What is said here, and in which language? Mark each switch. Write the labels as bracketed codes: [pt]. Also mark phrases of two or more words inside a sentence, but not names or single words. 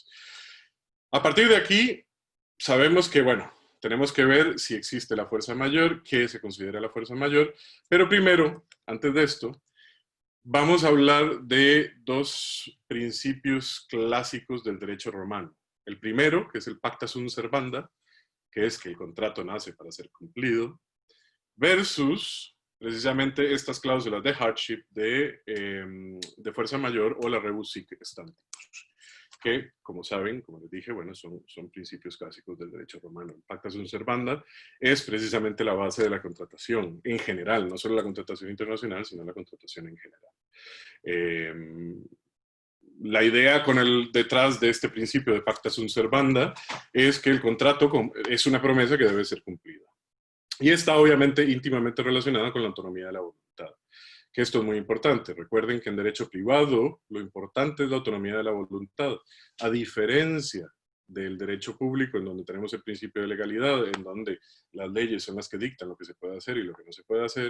[es] A partir de aquí, sabemos que, bueno, tenemos que ver si existe la fuerza mayor, qué se considera la fuerza mayor, pero primero, antes de esto, vamos a hablar de dos principios clásicos del derecho romano. El primero, que es el [la] pacta sunt servanda, [es] que es que el contrato nace para ser cumplido, versus precisamente estas cláusulas de hardship, de fuerza mayor, o la [la] rebus sic stantibus, [es] que, como saben, como les dije, bueno, son principios clásicos del derecho romano. El [la] pacta sunt servanda [es] es precisamente la base de la contratación en general, no solo la contratación internacional, sino la contratación en general. La idea detrás de este principio de [la] pacta sunt servanda [es] es que el contrato es una promesa que debe ser cumplida. Y está obviamente íntimamente relacionada con la autonomía de la voluntad, que esto es muy importante. Recuerden que en derecho privado lo importante es la autonomía de la voluntad, a diferencia del derecho público, en donde tenemos el principio de legalidad, en donde las leyes son las que dictan lo que se puede hacer y lo que no se puede hacer.